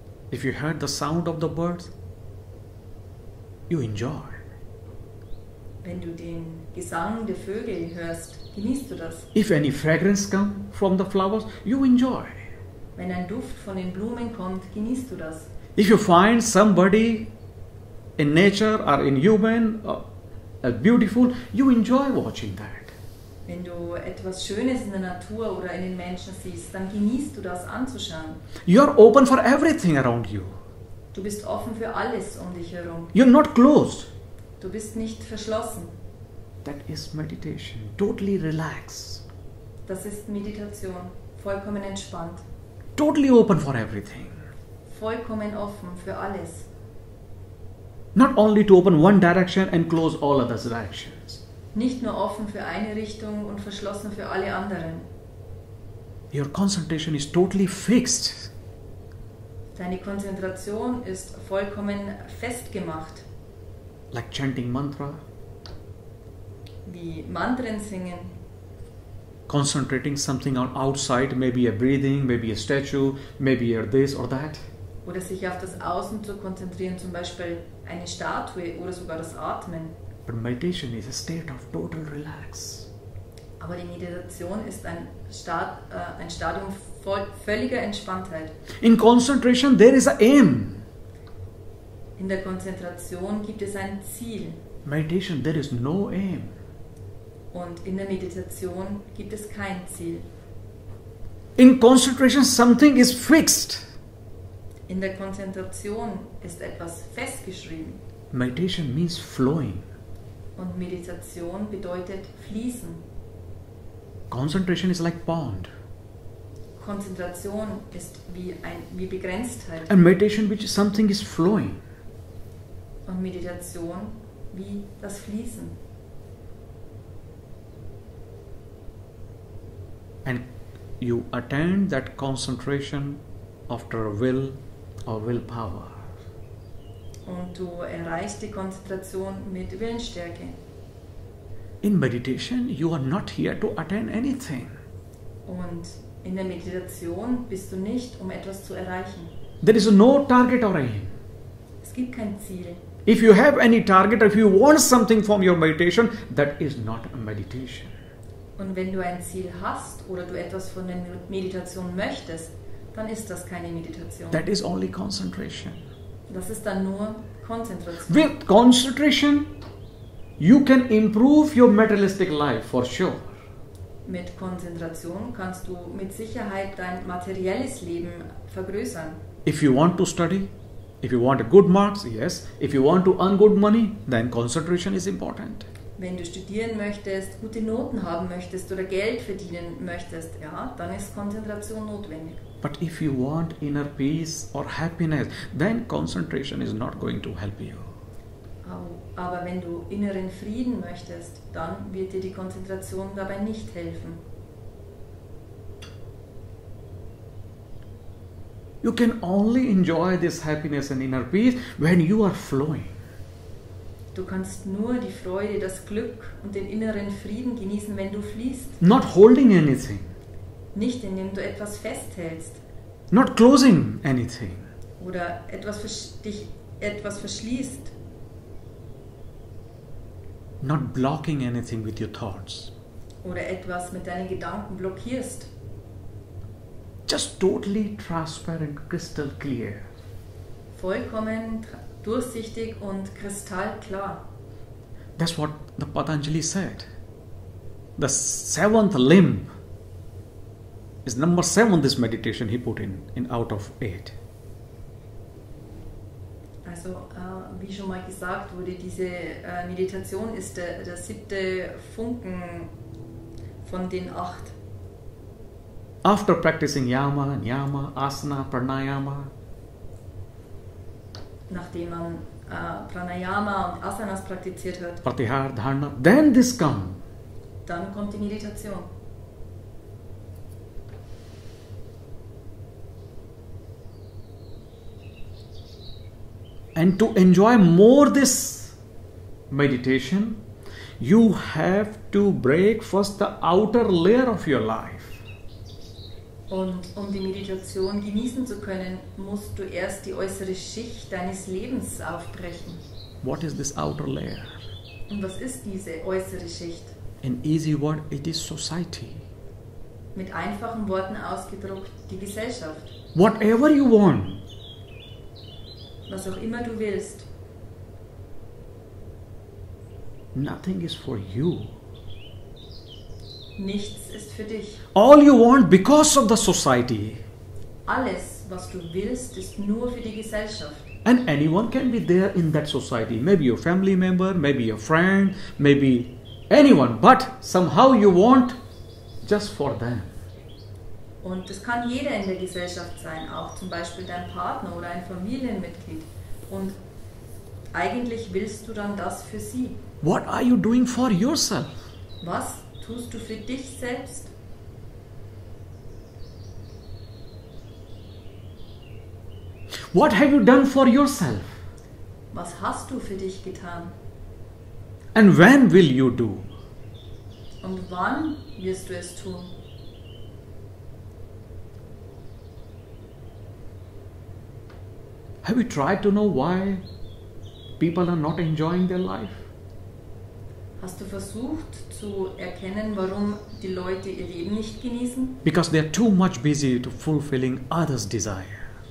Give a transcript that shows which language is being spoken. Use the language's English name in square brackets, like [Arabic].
[English] If you heard the sound of the birds, you enjoy. [German] Wenn du den Gesang der Vögel hörst, genießt du das. [English] If any fragrance come from the flowers, you enjoy. [German] Wenn ein Duft von den Blumen kommt, genießt du das. [English] If you find somebody in nature or in human beautiful, you enjoy watching that. [German] Wenn du etwas Schönes in der Natur oder in den Menschen siehst, dann genießt du das anzuschauen. [English] You are open for everything around you. [German] Du bist offen für alles um dich herum. [English] You're not closed. [German] Du bist nicht verschlossen. [English] That is meditation. Totally relaxed. [German] Das ist Meditation. Vollkommen entspannt. [English] Totally open for everything. [German] Vollkommen offen für alles. [English] Not only to open one direction and close all other directions. [German] Nicht nur offen für eine Richtung und verschlossen für alle anderen. [English] Your concentration is totally fixed. [German] Deine Konzentration ist vollkommen festgemacht. [English] Like chanting mantra, [German] Wie Mantren singen. [English] concentrating something on outside, maybe a breathing, maybe a statue, maybe a this or that. [German] Oder sich auf das Außen zu konzentrieren, zum Beispiel eine Statue oder sogar das Atmen. [English] But meditation is a state of total relax. [German] Aber die Meditation ist ein Stadium völliger Entspanntheit. [English] In concentration, there is an aim. [German] In der Konzentration gibt es ein Ziel. [English] Meditation, there is no aim. [German] Und in der Meditation gibt es kein Ziel. [English] In concentration, something is fixed. [German] In der Konzentration ist etwas festgeschrieben. [English] Meditation means flowing. [German] Und Meditation bedeutet fließen. [English] Concentration is like pond. [German] Konzentration ist wie Begrenztheit. [English] And meditation, which something is flowing. [German] Und Meditation wie das Fließen. [English] And you attain that concentration after will or willpower. [German] Und du erreichst die Konzentration mit Willensstärke. [English] In meditation, you are not here to attain anything. [German] Und in der Meditation bist du nicht, um etwas zu erreichen. [English] There is no target or aim. [German] Es gibt kein Ziel. [English] If you have any target, or if you want something from your meditation, that is not a meditation. [German] Und wenn du ein Ziel hast oder du etwas von der Meditation möchtest, dann ist das keine Meditation. [English] That is only concentration. [German] Das ist dann nur Konzentration. [English] With concentration, you can improve your materialistic life for sure. [German] Mit Konzentration kannst du mit Sicherheit dein materielles Leben vergrößern. [English] If you want to study, if you want good marks, yes. If you want to earn good money, then concentration is important. [German] Wenn du studieren möchtest, gute Noten haben möchtest oder Geld verdienen möchtest, ja, dann ist Konzentration notwendig. [English] But if you want inner peace or happiness, then concentration is not going to help you. [German] Aber wenn du inneren Frieden möchtest, dann wird dir die Konzentration dabei nicht helfen. [English] You can only enjoy this happiness and inner peace when you are flowing. [German] Du kannst nur die Freude, das Glück und den inneren Frieden genießen, wenn du fließt. [English] Not holding anything. [German] Nicht indem du etwas festhältst. [English] Not closing anything. [German] Oder dich etwas verschließt. [English] Not blocking anything with your thoughts. [German] Oder etwas mit deinen Gedanken blockierst. [English] Just totally transparent, crystal clear. [German] Vollkommen durchsichtig und kristallklar. [English] That's what the Patanjali said. The seventh limb is number 7, this meditation he put in out of 8. [German] Also, wie schon mal gesagt wurde, diese Meditation ist der 7. Funken von den 8. [English] After practicing yama, niyama, asana, pranayama, [German] nachdem man Pranayama und Asanas praktiziert hat, [English] pratyahara, dharana, then this comes. [German] dann kommt die Meditation. [English] And to enjoy more this meditation, you have to break first the outer layer of your life. [German] Und um die Meditation genießen zu können, musst du erst die äußere Schicht deines Lebens aufbrechen. [English] What is this outer layer? [German] Und was ist diese äußere Schicht? [English] In easy word, it is society. [German] Mit einfachen Worten ausgedrückt, die Gesellschaft. [English] Whatever you want. [German] Was auch immer du willst. [English] Nothing is for you. [German] Nichts ist für dich. [English] All you want because of the society. [German] Alles, was du willst, ist nur für die Gesellschaft. [English] And anyone can be there in that society. Maybe your family member, maybe your friend, maybe anyone. But somehow you want just for them. [German] Und das kann jeder in der Gesellschaft sein, auch zum Beispiel dein Partner oder ein Familienmitglied. Und eigentlich willst du dann das für sie. [English] What are you doing for yourself? [German] Was tust du für dich selbst? [English] What have you done for yourself? [German] Was hast du für dich getan? [English] And when will you do? [German] Und wann wirst du es tun? [English] Have you tried to know why people are not enjoying their life? [German] Hast du versucht zu erkennen, warum die Leute ihr Leben nicht genießen? [English] Because they are too much busy to fulfilling others' desire.